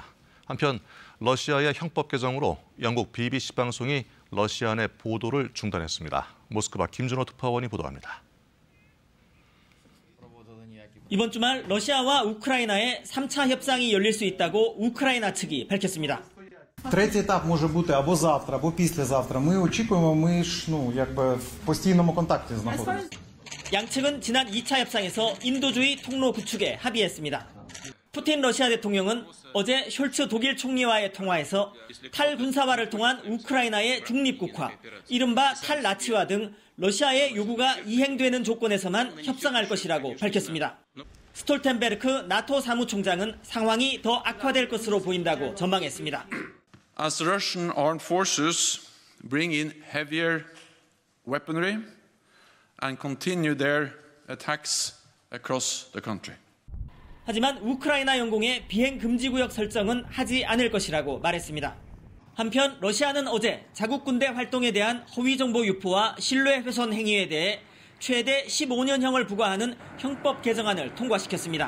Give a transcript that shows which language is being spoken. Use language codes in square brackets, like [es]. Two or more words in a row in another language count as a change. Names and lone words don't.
[ko] 한편 러시아의 형법 개정으로 영국 BBC 방송이 러시아 내 보도를 중단했습니다. 모스크바 김준호 특파원이 보도합니다. 이번 주말 러시아와 우크라이나의 3차 협상이 열릴 수 있다고 우크라이나 측이 밝혔습니다. [uk] Третій етап може бути або завтра, або післязавтра. Ми очікуємо, ми ж в постійному контакті знаходимося. [ko] 양측은 지난 2차 협상에서 인도주의 통로 구축에 합의했습니다. 푸틴 러시아 대통령은 어제 숄츠 독일 총리와의 통화에서 탈군사화를 통한 우크라이나의 중립국화, 이른바 탈나치화 등 러시아의 요구가 이행되는 조건에서만 협상할 것이라고 밝혔습니다. 스톨텐베르크 나토 사무총장은 상황이 더 악화될 것으로 보인다고 전망했습니다. [en] As Russian armed forces bring in heavier weaponry and continue their attacks across the country. [ko] 하지만 우크라이나 영공의 비행 금지 구역 설정은 하지 않을 것이라고 말했습니다. 한편 러시아는 어제 자국 군대 활동에 대한 허위 정보 유포와 신뢰 훼손 행위에 대해 최대 15년형을 부과하는 형법 개정안을 통과시켰습니다.